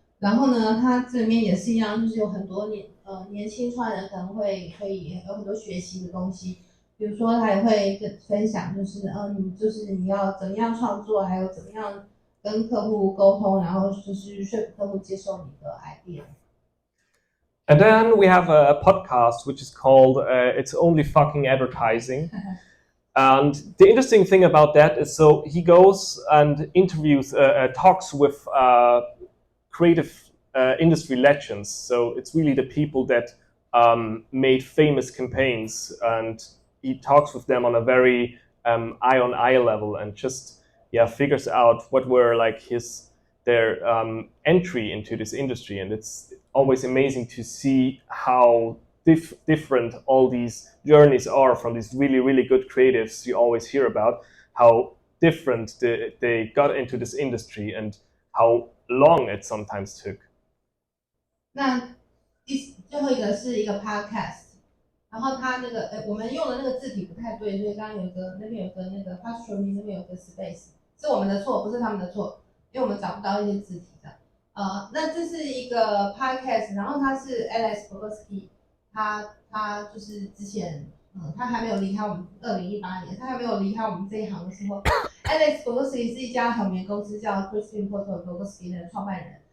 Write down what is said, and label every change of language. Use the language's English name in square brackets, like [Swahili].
[Chinese] 然后呢，他这里面也是一样，就是有很多年轻创业人可能可以有很多学习的东西，比如说他也会分享，就是你要怎么样创作，还有怎么样跟客户沟通，然后就是说服客户接受你的 idea。 [English] And then we have a podcast which is called It's Only Fucking Advertising. And the interesting thing about that is, so he goes and interviews, talks with creative industry legends. So it's really the people that made famous campaigns, and he talks with them on a very eye-on-eye level, and just figures out what were like their entry into this industry. And it's always amazing to see how different all these journeys are from these really, really good creatives you always hear about, how different they got into this industry and how long it sometimes took. [Chinese] 那最后一个是一个 podcast， 然后它那个我们用的那个字体不太对，所以刚刚那边有个那个 apostrophe， 那边有个 space， 是我们的错，不是他们的错，因为我们找不到一些字体的。那这是一个 podcast， 然后他是 Alex Bogosky， 他就是之前他还没有离开我们2018年，他还没有离开我们这一行的时候，Alex Bogosky 是一家很有名的公司叫 Crispin Porter Bogosky 的创办人。